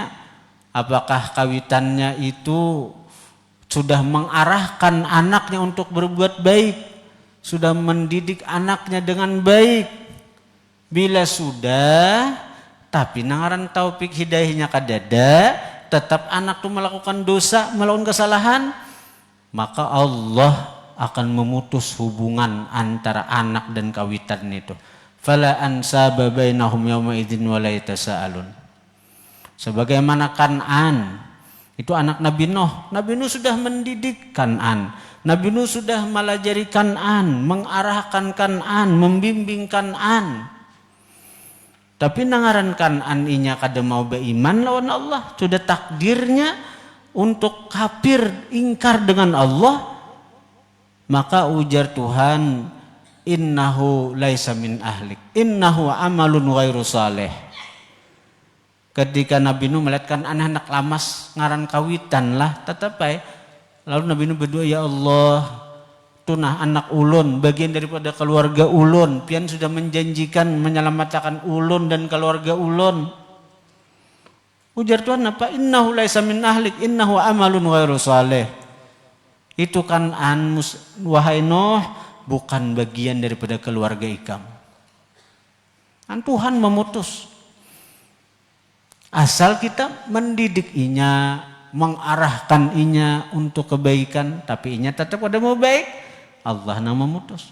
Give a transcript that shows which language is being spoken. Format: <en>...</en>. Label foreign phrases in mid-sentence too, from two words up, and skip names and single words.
<id>Apakah kawitannya itu sudah mengarahkan anaknya untuk berbuat baik, sudah mendidik anaknya dengan baik.</id> <bjn>Bila sudah, tapi nangaran taufik hidayahnya kadada, tetap anak itu melakukan dosa, melakukan kesalahan, maka Allah akan memutus hubungan antara anak dan kawitan itu.</bjn> <ar>فلا أنساب بينهم يومئذ ولا يتساءلون.</ar> <id>Sebagaimana Kan'an, itu anak Nabi Nuh. Nabi Nuh sudah mendidik Kan'an. Nabi Nuh sudah melajari Kan'an, mengarahkan Kan'an, membimbing Kan'an.</id> <bjn>Tapi nangaran Kan'an inya kada mau beriman lawan Allah.</bjn> <id>Sudah takdirnya untuk kafir, ingkar dengan Allah.</id> <bjn>Maka ujar Tuhan,</bjn> <ar>إنه ليس من أهلك، إنه عمل غير صالح.</ar> <bjn>Ketika Nabi Nuh melihatkan anak-anak lamas ngaran kawitan lah, tetap lalu Nabi Nuh berdoa,</bjn> <ar>يا الله,</ar> <bjn>tunah anak ulun, bagian daripada keluarga ulun, pian sudah menjanjikan menyelamatkan ulun dan keluarga ulun. Ujar Tuhan apa?</bjn> <ar>إنه ليس من أهلك، إنه عمل غير صالح.</ar> <id>Itu kan wahai Nuh, bukan bagian daripada keluarga ikam. Kan Tuhan memutus.</id> <bjn>Asal kita mendidik inya, mengarahkan inya untuk kebaikan, tapi inya tetap ada mau baik, Allah yang memutus.</bjn>